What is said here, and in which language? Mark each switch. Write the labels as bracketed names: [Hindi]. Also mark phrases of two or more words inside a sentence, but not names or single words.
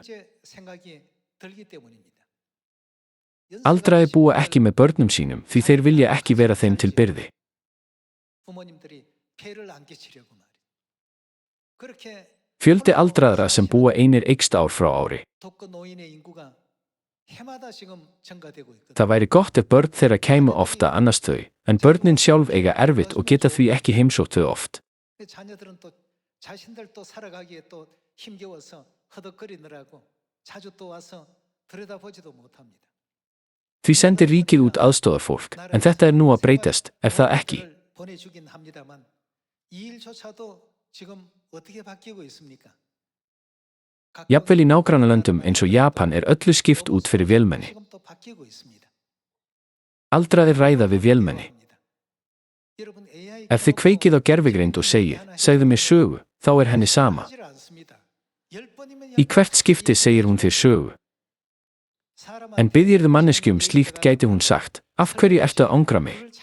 [Korean] 생각이 들기 때문입니다. [Icelandic] Aldraði búa ekki með börnum sínum því þeir vilja ekki vera þeim til byrði. [Korean] 부모님들이 폐를 안 끼치려고 말이에요. 그렇게 [Icelandic] Fjöldi aldraðra sem búa einir eykst ár frá ári. [Korean] 독거 노인의 인구가 해마다 지금 증가되고 있거든요. [Icelandic] Það væri gott ef börn þeirra kæmu ofta annars þau, en börnin sjálf eiga erfitt og geta því ekki heimsótt þau oft. [Korean] 자녀들은 또 자신들 또 살아가기에 또 힘겨워서 허덕거리느라고 자주 또 와서 들여다보지도 못합니다. [Icelandic] Því sendir ríkið út aðstoðarfólk, en þetta er nú að breytast, er það ekki? [Korean] 보내주긴 합니다만 이 일조차도 지금 어떻게 바뀌고 있습니까? [Icelandic] Jafnvel í nágrannalöndum eins og Japan öllu skipt út fyrir vélmenni. [Korean] 지금 또 바뀌고 있습니다. [Icelandic] Aldraðir ræða við vélmenni. [Korean] 여러분 AI [Icelandic] Ef þið kveikið á gervigreind og segið, segðu mér sögu, þá henni sama. Í hvert skipti segir hún þér sögu. En biðjirðu manneskju slíkt gæti hún sagt, af hverju ertu að angra mig?